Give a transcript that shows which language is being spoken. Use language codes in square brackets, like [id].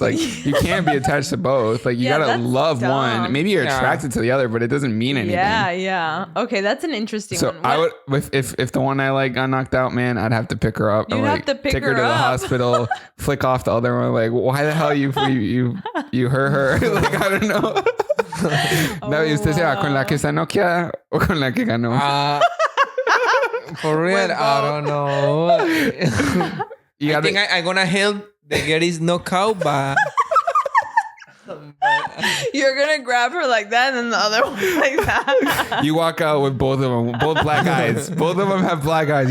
[en] Like you can't be attached to both. Like you gotta love one. Maybe you're attracted to the other, but it doesn't mean anything. Yeah. Okay, that's an interesting one. I would, if the one I like got knocked out, man, I'd have to pick her up. You'd have to pick her to the up. hospital, flick off the other one. Like, why the hell you hurt her? Like, I don't know. [es] No, y usted se va con la que se noquea o con la que ganó. [en] For real, I don't know. I think I'm gonna help the girl is knockout, but you're gonna grab her like that, and then the other one like that. You walk out with both of them, both black eyes. Both of them have black eyes.